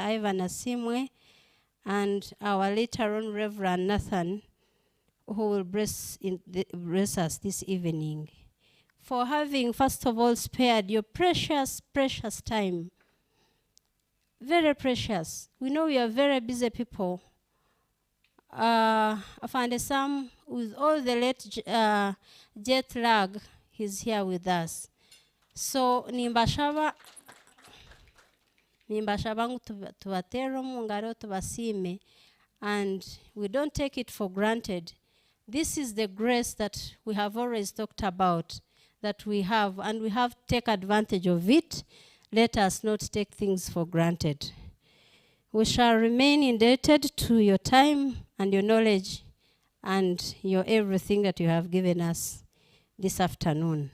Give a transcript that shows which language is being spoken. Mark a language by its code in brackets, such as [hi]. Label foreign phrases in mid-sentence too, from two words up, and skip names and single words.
[en] Ivan Asimwe, and our later on Reverend Nathan, who will bless us this evening, for having, first of all, spared your precious, precious time. Very precious. We know you are very busy people. Afande Sam, with all the late jet lag, he's here with us. So, [nyn] nimbashaba tubatero mungaro tubasime, [en] and we don't take it for granted. This is the grace that we have always talked about, that we have, and we have to take advantage of it. Let us not take things for granted. We shall remain indebted to your time and your knowledge and your everything that you have given us this afternoon.